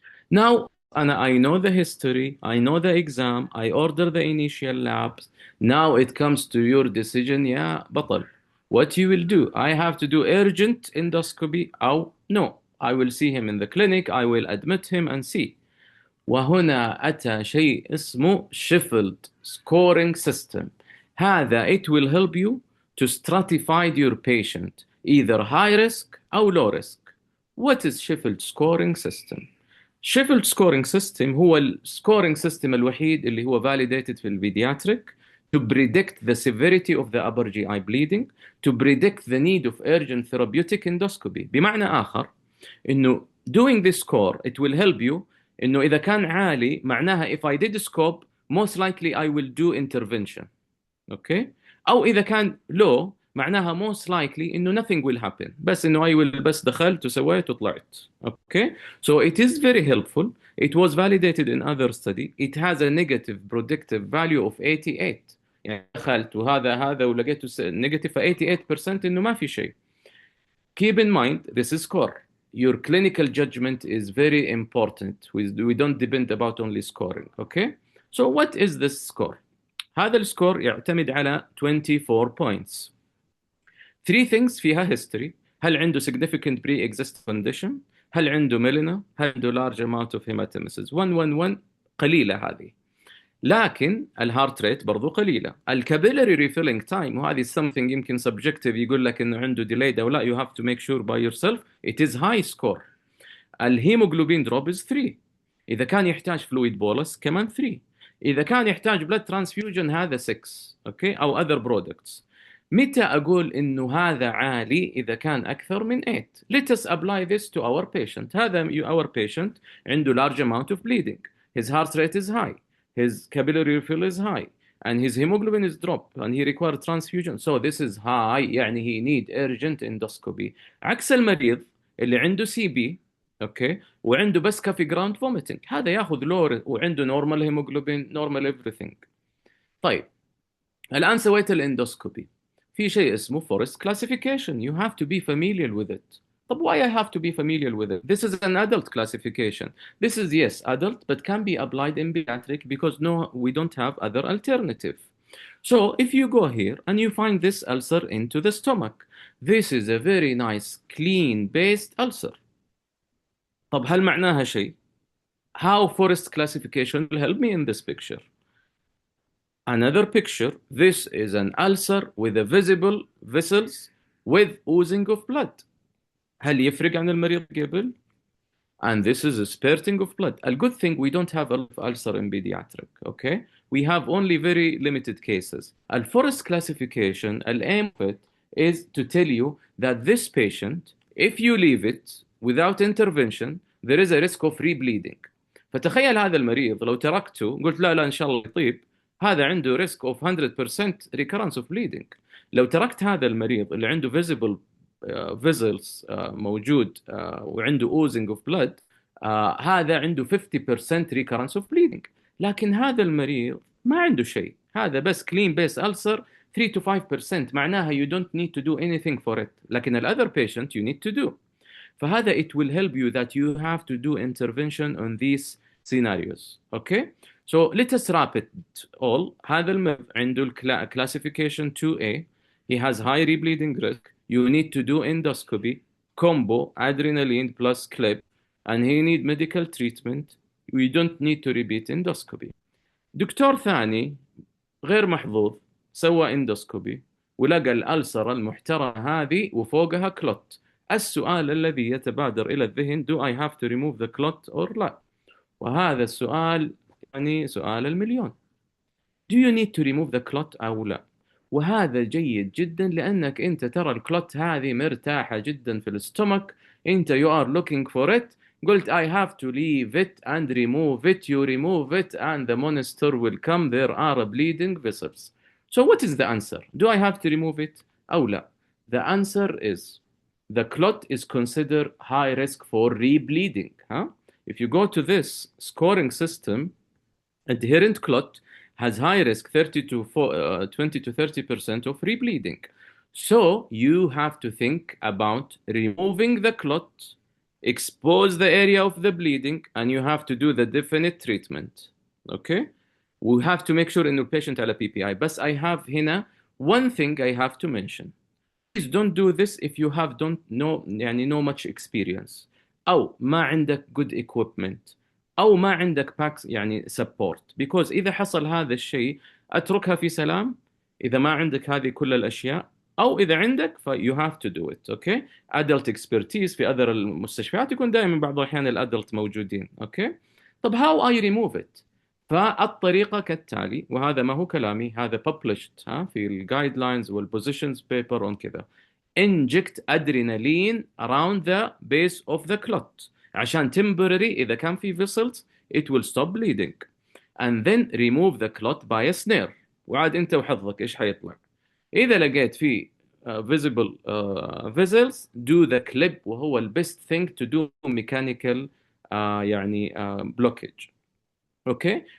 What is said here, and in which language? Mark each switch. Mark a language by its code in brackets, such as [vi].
[en] Now, and I know the history, I know the exam, I order the initial labs. Now it comes to your decision, yeah, [ar] بطل. [en] What you will do? I have to do urgent endoscopy? Oh, no. I will see him in the clinic, I will admit him and see. [ar] وهنا أتى شيء اسمه Sheffield scoring system. هذا [en] it will help you to stratify your patient either high risk [ar] أو [en] low risk. What is Sheffield scoring system? Sheffield scoring system [ar] هو السكورينج سيستم الوحيد اللي هو [en] validated [ar] في البيدياتريك [en] to predict the severity of the upper GI bleeding, to predict the need of urgent therapeutic endoscopy. [ar] بمعنى آخر إنه [en] doing this score it will help you [ar] إنه إذا كان عالي معناها [en] if I did scope most likely I will do intervention. Okay? [ar] أو إذا كان [en] low [ar] معناها [en] most likely [ar] إنه [en] nothing will happen. [ar] بس إنه [en] I will [ar] بس دخلت وسويت وطلعت. [en] Okay? So it is very helpful. It was validated in other study. It has a negative predictive value of 88. [ar] يعني دخلت وهذا ولقيته [en] negative [ar] 88% إنه ما في شيء. [en] Keep in mind this is score. Your clinical judgment is very important. We don't depend about only scoring. Okay? So what is this score? [ar] هذا السكور يعتمد على 24 points. [en] 3 things [ar] فيها [en] history. [ar] هل عنده [en] significant pre-existing condition؟ هل عنده melena؟ هل عنده large amount of hematemesis؟ [ar] 1 قليلة هذه. لكن الهارت ريت برضو قليلة. الكابيلاري ريفيلينج تايم وهذه [en] something [ar] يمكن [en] subjective [ar] يقول لك إنه عنده [en] delayed [ar] أو لا [en] you have to make sure by yourself it is high score. [ar] الهيموغلوبين دروب is 3. إذا كان يحتاج فلويد بولس كمان 3. إذا كان يحتاج blood transfusion هذا 6. أوكي أو other products. متى أقول إنه هذا عالي إذا كان أكثر من 8. [en] Let us apply this to our patient. [ar] هذا [en] our patient [ar] عنده [en] large amount of bleeding. His heart rate is high. His capillary refill is high. And his hemoglobin is dropped. And he requires transfusion. So this is high. [ar] يعني [en] he need urgent endoscopy. [ar] عكس المريض اللي عنده CB. اوكي وعنده بس كافي جراوند فوميتنج هذا ياخذ لور وعنده نورمال هيموجلوبين نورمال [en] everything. [ar] طيب الان سويت الاندوسكوبي في شيء اسمه فورست كلاسيفيكيشن [en] you have to be familiar with it. [ar] طب [en] why I have to be familiar with it? This is an adult classification. This is yes adult but can be applied in pediatric because no we don't have other alternative. So if you go here and you find this ulcer into the stomach, this is a very nice clean based ulcer. [ar] طب هل معناها شيء؟ [en] How forest classification will help me in this picture? Another picture, this is an ulcer with a visible vessels with oozing of blood. [ar] هل يفرق عن المريض قبل؟ [en] And this is a spurting of blood. A good thing we don't have a lot of ulcer in pediatric, okay? We have only very limited cases. A forest classification, the aim of it is to tell you that this patient, if you leave it without intervention, there is a risk of rebleeding. [ar] فتخيل هذا المريض لو تركته قلت لا إن شاء الله يطيب، هذا عنده ريسك اوف [en] 100% recurrence of bleeding. [ar] لو تركت هذا المريض اللي عنده [en] visible vessels [ar] موجود وعنده [en] oozing of blood، [ar] هذا عنده [en] 50% recurrence of bleeding. [ar] لكن هذا المريض ما عنده شيء، هذا بس [en] clean base ulcer 3 to 5%، [ar] معناها [en] you don't need to do anything for it. [ar] لكن [en] the other patient you need to do. [ar] فهذا [en] it will help you that you have to do intervention on these scenarios. Okay, so let us wrap it all. [ar] هذا المريض عنده classification 2A. [en] He has high rebleeding risk. You need to do endoscopy, combo, adrenaline plus clip, and he need medical treatment. We don't need to repeat endoscopy. [ar] دكتور ثاني غير محظوظ سوى اندوسكوبي ولقى الألسرة المحترمة هذه وفوقها كلوت. السؤال الذي يتبادر إلى الذهن [en] do I have to remove the clot [ar] or لا؟ وهذا السؤال يعني سؤال المليون. [en] do you need to remove the clot [ar] أو لا؟ وهذا جيد جدا لأنك أنت ترى الكلوت هذه مرتاحة جدا في الاستومك، أنت [en] you are looking for it، [ar] قلت [en] I have to leave it and remove it. You remove it and the monster will come. There are bleeding vessels. So what is the answer? Do I have to remove it [ar] أو لا؟ [en] The answer is the clot is considered high risk for rebleeding. If you go to this scoring system, adherent clot has high risk 20 to 30% of rebleeding. So you have to think about removing the clot, expose the area of the bleeding, and you have to do the definite treatment. Okay? We have to make sure in the patient [ar] على [en] PPI. But I have [ar] هنا [en] one thing I have to mention. Please don't do this if you have don't know [ar] يعني [en] no much experience [ar] أو ما عندك [en] good equipment أو ما عندك packs يعني support. Because [ar] إذا حصل هذا الشيء أتركها في سلام إذا ما عندك هذه كل الأشياء، أو إذا عندك ف [en] you have to do it. Okay? Adult expertise [ar] في [en] other [ar] المستشفيات يكون دائما بعض الأحيان الأدلت موجودين. [en] Okay? [ar] طب [en] how I remove it؟ [ar] فالطريقة كالتالي، وهذا ما هو كلامي، هذا [en] published [ar] في الجايدلاينز والبوزيشنز بيبر [en] on [ar] كذا. [en] inject adrenaline around the base of the clot [ar] عشان [en] temporary إذا كان في vessels it will stop bleeding, and then remove the clot by a snare. [ar] وعاد أنت وحظك إيش حيطلع. إذا لقيت في [en] visible vessels do the clip، [ar] وهو [en] the best thing to do mechanical [ar] يعني [en] blockage. Okay.